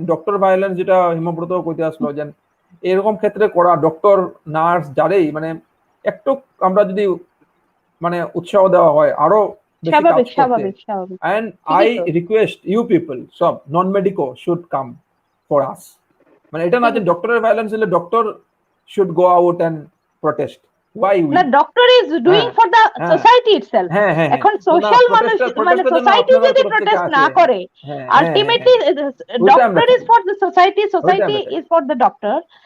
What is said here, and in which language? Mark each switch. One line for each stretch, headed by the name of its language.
Bangla: Doctor violence যেটা হিমব্রত কইতে আসলো, যে এরকম ক্ষেত্রে করা ডক্টর, নার্স যারাই মানে একটু আমরা যদি মানে উৎসাহ দেওয়া হয় আরো বেশি কাজ করতে।
English: And I request you people, সব non medico should come for us.
Bangla: মানে এটা না যে ডক্টরের ভায়োলেন্স হলে
English: Doctor should go out and protest. Why we? The doctor is doing for the society itself.
Bangla: এখন সোশ্যাল মানুষ মানে সোসাইটি যদি প্রটেস্ট না করে,
English: Ultimately doctor is for the society, society is for the doctor.